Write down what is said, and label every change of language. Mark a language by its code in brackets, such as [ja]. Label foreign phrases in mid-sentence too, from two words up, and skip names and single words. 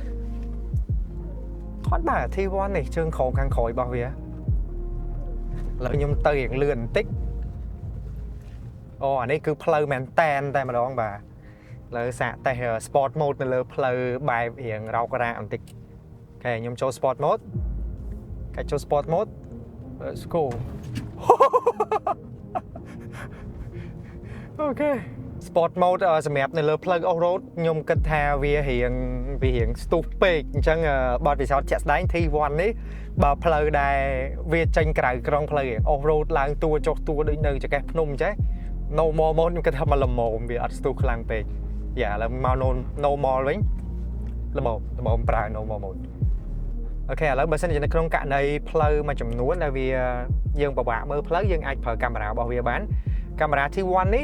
[km] គ្រាន់បើ T1 នេះជើងក្រោមខាងក្រោយរបស់វាឥឡូវខ្ញុំទៅរៀងលឿនបន្តិចអូអានេះគឺផ្លូវមែនតែម្ដងបាទលើសាកតេស្ត [en] sport mode [km] នៅលើផ្លូវបែបរៀងរោករ៉ាបន្តិចអូខេខ្ញុំចូល sport mode កាច់ចូល [en] sport mode let's go [km] អូខេ [en] sport mode [km] សម្រាប់នៅលើផ្លូវ [en] off road [km] ខ្ញុំគិតថាវា រៀងស្ទុះពេកអញ្ចឹងបទពិសោធន៍ជាក់ស្ដែង T1 នេះបើផ្លូវដែលវាចេញក្រៅក្រុងផ្លូវ [en] off road [km] ឡើងតួចុះតួដូចនៅចកេះភ្នំអញ្ចឹង [en] normal mode [km] ខ្ញុំគិតថាមកល្មមវាអត់ស្ទុះខ្លាំងពេកយ៉ាឥឡូវមក normal វិញល្មមប្រើ [en] normal mode [km] អូខេឥឡូវបើសិនជានៅក្នុងករណីផ្លូវមួយចំនួនដែលវាយើងពិបាកមើលផ្លូវយើងអាចប្រើកាមេរ៉ារបស់វាបានកាមេរ៉ា T1 នេះ